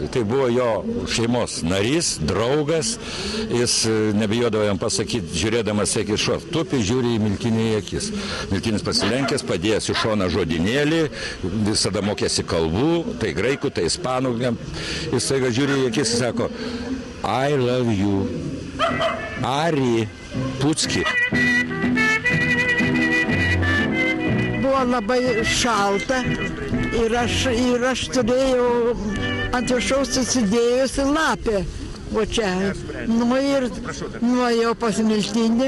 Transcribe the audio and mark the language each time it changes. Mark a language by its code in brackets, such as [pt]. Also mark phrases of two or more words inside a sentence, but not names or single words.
[lt] Tai buvo jo šeimos narys, draugas. Jis nebijodavo jam pasakyti, žiūrėdamas, sakė, tupi žiūri į Miltinį į akis. Miltinis pasilenkęs, padėjęs į šoną žodinėlį, visada mokėsi kalbų, tai graikų, tai ispanų. Jis taiga žiūri į akis ir sako, [en] I love you. [lt] Ari Pucki. Buvo labai šalta. Ir aš turėjau ant viršaus susidėjusi lapę. O čia. Ir nuėjau pas Miltinį.